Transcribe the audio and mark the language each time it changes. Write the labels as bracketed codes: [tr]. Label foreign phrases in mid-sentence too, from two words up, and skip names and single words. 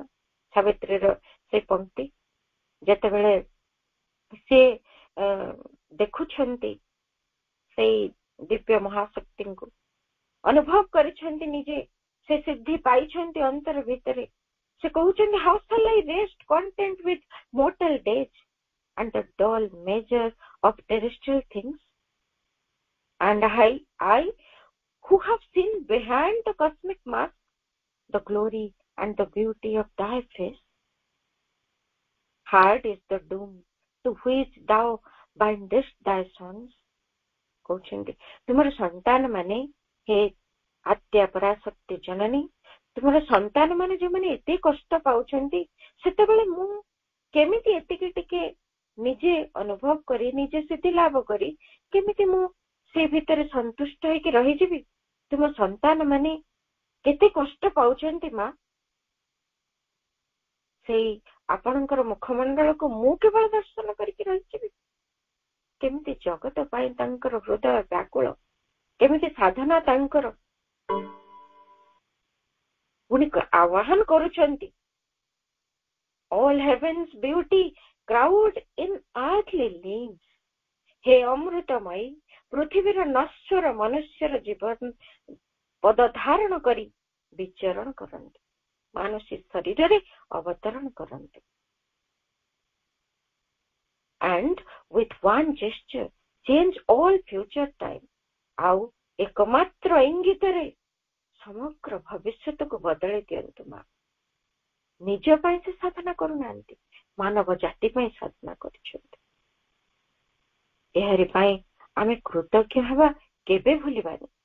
[or] ସାବିତ୍ରୀର ସେ ପଂକ୍ତି ଯେତେବେଳେ ସେ ଦେଖୁଛନ୍ତି ସେଇ ଦିବ୍ୟ ମହାଶକ୍ତିଙ୍କୁ, ଅନୁଭବ କରିଛନ୍ତି ନିଜେ ସେ ସିଦ୍ଧି ପାଇଛନ୍ତି ଅନ୍ତର ଭିତରେ, ସେ କହୁଛନ୍ତି [en] how shall I rest content with mortal days and the dull measure of terrestrial things, and I who have seen behind the cosmic mask the glory and the beauty of thy face, hard is the doom to which thou bindest thy sons। [or] କହୁଛନ୍ତି ତୁମର ସନ୍ତାନ ମାନେ, ହେ ଆଦ୍ୟା ପରାଶକ୍ତି ଜନନୀ, ତୁମର ସନ୍ତାନ ମାନେ ଯୋଉମାନେ ଏତେ କଷ୍ଟ ପାଉଛନ୍ତି, ସେତେବେଳେ ମୁଁ କେମିତି ଏତିକି ଟିକେ ନିଜେ ଅନୁଭବ କରି, ନିଜେ ସିଦ୍ଧି ଲାଭ କରି କେମିତି ମୁଁ ସେ ଭିତରେ ସନ୍ତୁଷ୍ଟ ହେଇକି ରହିଯିବି? ତୁମ ସନ୍ତାନ ମାନେ କେତେ କଷ୍ଟ ପାଉଛନ୍ତି ମା, ସେଇ ଆପଣଙ୍କର ମୁଖମଣ୍ଡଳକୁ ମୁଁ କେବଳ ଦର୍ଶନ କରିକି ରହିଯିବି? କେମିତି ଜଗତ ପାଇଁ ତାଙ୍କର ହୃଦୟ ବ୍ୟାକୁଳ, କେମିତି ସାଧନା ତାଙ୍କର, ପୁଣି ଆହ୍ୱାନ କରୁଛନ୍ତି [en] all heaven's beauty crowd in earthly limbs। [or] ହେ ଅମୃତମୟୀ, ପୃଥିବୀର ନଶ୍ୱର ମନୁଷ୍ୟର ଜୀବନ ପଦ ଧାରଣ କରି ବିଚରଣ କରନ୍ତି, ମାନସୀ ଶରୀରରେ ଅବତରଣ କରନ୍ତି। [en] and with one gesture change all future time। [or] ଆଉ ଏକମାତ୍ର ଇଙ୍ଗିତରେ ସମଗ୍ର ଭବିଷ୍ୟତକୁ ବଦଳେଇ ଦିଅନ୍ତୁ ମା। ନିଜ ପାଇଁ ସେ ସାଧନା କରୁନାହାନ୍ତି, ମାନବ ଜାତି ପାଇଁ ସାଧନା କରିଛନ୍ତି। ଏହାରି ପାଇଁ ଆମେ କୃତଜ୍ଞ ହେବା କେବେ ଭୁଲିବାନି।